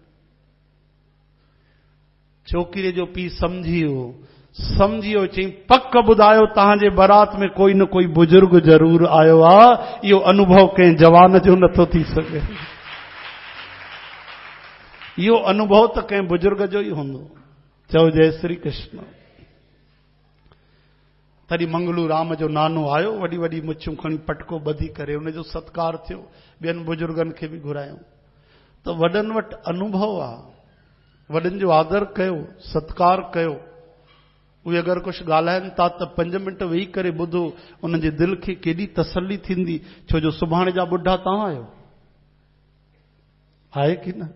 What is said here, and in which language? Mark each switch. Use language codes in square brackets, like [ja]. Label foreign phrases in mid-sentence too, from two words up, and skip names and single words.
[sd] छोकिरे जो पीउ सम्झी वियो। चई पक ॿुधायो, तव्हांजे बारात में कोई न कोई बुजुर्ग ज़रूर आयो आहे, इहो अनुभव कंहिं जवान जो नथो थी सघे, इहो अनुभव त कंहिं बुजुर्ग जो ई हूंदो। चओ जय श्री कृष्ण। तॾहिं मंगलू राम जो नानो आयो, वॾी वॾी मुछूं खणी पटको ॿधी करे हुनजो सत्कार थियो, ॿियनि बुजुर्गनि खे बि घुरायूं। त वॾनि वटि अनुभव आहे, वॾनि जो आदर कयो, सत्कार कयो। उहे अगरि कुझु ॻाल्हाइनि था त 5 मिंट वेही करे ॿुधो, उन्हनि जे दिलि खे केॾी तसली थींदी, छो जो सुभाणे जा ॿुढा तव्हां आहियो, आहे की न?